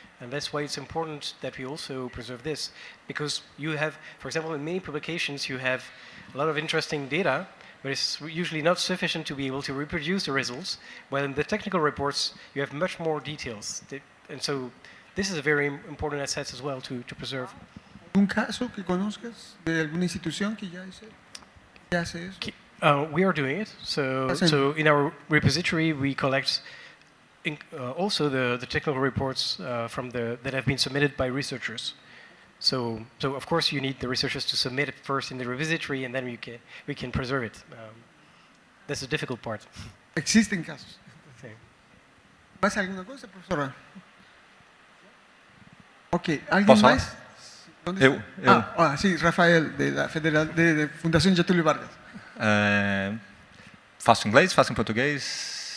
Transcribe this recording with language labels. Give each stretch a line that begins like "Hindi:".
English: And that's why it's important that we also preserve this, because you have, for example, in many publications, you have a lot of interesting data, but it's usually not sufficient to be able to reproduce the results, while in the technical reports, you have much more details. And so this is a very important asset as well to preserve.
Spanish: ¿Un caso que conozcas de alguna institución que ya hace eso?
English: We are doing it. So in our repository, we collect also the technical reports that have been submitted by researchers. So of course you need the researchers to submit it first in the repository, and then we can preserve it. That's the difficult part.
Spanish: Existen casos. Sí. ¿Más alguna cosa, profesora? Ok, ¿alguien más? ¿Dónde está? Sí, Rafael, de la de Fundación Getúlio Vargas.
Portuguese: Faço em inglês, faço em português.